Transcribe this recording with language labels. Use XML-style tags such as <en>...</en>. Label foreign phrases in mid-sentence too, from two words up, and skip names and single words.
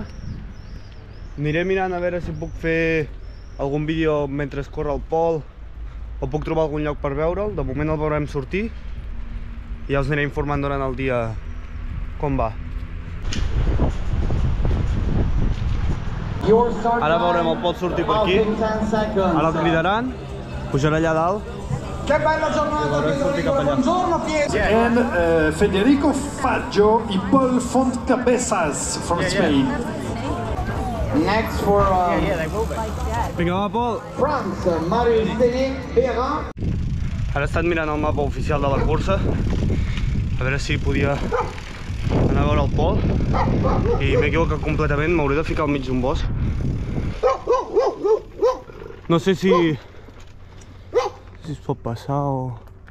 <ca>Aniré mirant a veure si puc fer algun vídeo mentre corre el Pol o puc trobar algun lloc per veure'l. De moment el veurem sortir i ja us aniré informant durant el dia com va. Ara veurem el Pol sortir per aquí. Ara el cridaran, pujarà allà dalt.</ca> <it>Che bella giornata, buongiorno Pietra.</it> <en>And Federico Faggio i Poolfont cabezas from Spain. Next for</en> <ca>Vinga, va, Pol!</ca> <en>France, Marius Vera.</en> <ca>Ara he estat mirant el mapa oficial de la cursa a veure si podia anar a veure el Pol i m'he equivocat completament, m'hauré de ficar al mig d'un bosc. No sé si es pot passar o...</ca>